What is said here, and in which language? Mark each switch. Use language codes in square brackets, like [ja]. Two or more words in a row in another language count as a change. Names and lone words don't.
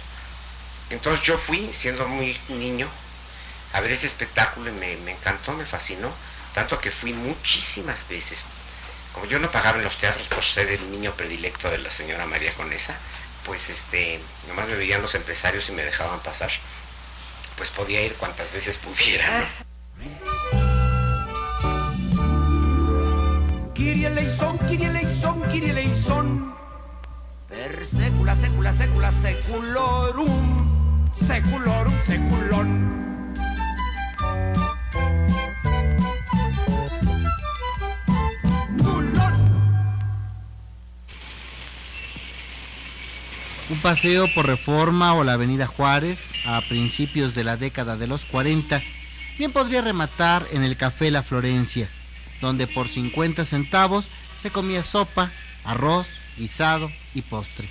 [es] Entonces yo fui, siendo muy niño, a ver ese espectáculo y me encantó, me fascinó, tanto que fui muchísimas veces. Como yo no pagaba en los teatros por ser el niño predilecto de la señora María Conesa, pues nomás me veían los empresarios y me dejaban pasar. Pues podía ir cuantas veces pudiera, ¿no? [el] Kyrie eleison, Kyrie eleison, Kyrie eleison. [la] Per secula, secula, secula, seculorum, seculorum, seculon. [es] Un paseo por Reforma o la Avenida Juárez, a principios de la década de los 40, bien podría rematar en el Café La Florencia, donde por 50 centavos se comía sopa, arroz, guisado y postre.